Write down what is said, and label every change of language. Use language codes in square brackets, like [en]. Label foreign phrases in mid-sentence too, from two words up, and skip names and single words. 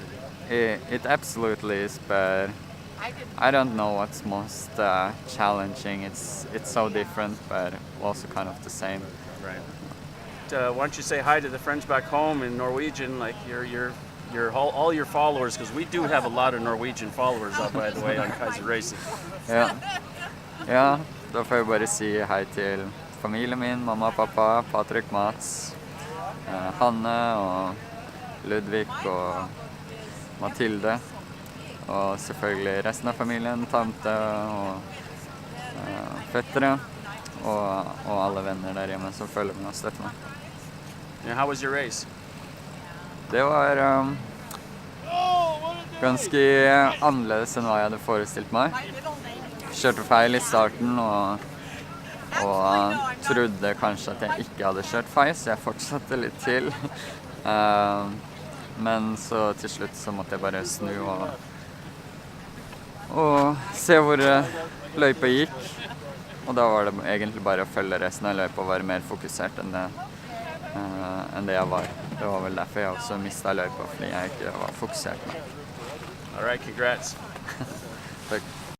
[en] It absolutely is, but I don't know what's most challenging. It's so different, but also kind of the same. Right. Why don't you say hi to the friends back home in Norwegian, like all your followers, because we do have a lot of Norwegian followers, by the way, on Kaiser Racing. [no] Ja, da får jeg bare si hei til familien min, mamma, pappa, Patrick, Mats, Hanne og Ludvig og Mathilde. Og selvfølgelig resten av familien, tante og fettere og alle venner der hjemme som følger med og støtter meg. [en] And how was your race? [no] Det var ganske annerledes enn hva jeg hadde forestilt meg. Kjørte feil i starten og trodde kanskje at jeg ikke hadde kjørt feil, så jeg fortsatte litt til. Men så til slutt så måtte jeg bare snu og se hvor løypa gikk. Og da var det egentlig bare å følge resten av løypa og være mer fokusert enn det jeg var. Det var vel derfor jeg også mistet løypa, fordi jeg ikke var fokusert. [en] All right, congrats. [no] Takk.